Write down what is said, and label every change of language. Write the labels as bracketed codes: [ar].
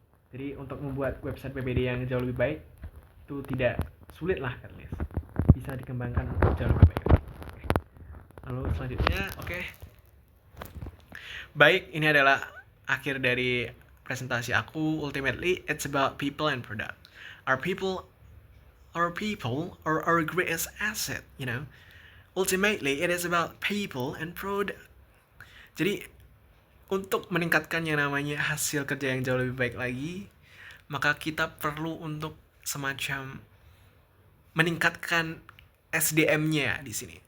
[id] Jadi untuk membuat website PPD yang jauh lebih baik itu tidak sulit lah, [en] at least [id] bisa dikembangkan jauh lebih baik. Lalu selanjutnya, baik, ini adalah akhir dari presentasi aku. [en] Ultimately, it's about people and product. Our people are our greatest asset, you know. Ultimately, it is about people and product. [id] Jadi, untuk meningkatkan yang namanya hasil kerja yang jauh lebih baik lagi, maka kita perlu untuk semacam meningkatkan SDM-nya di sini.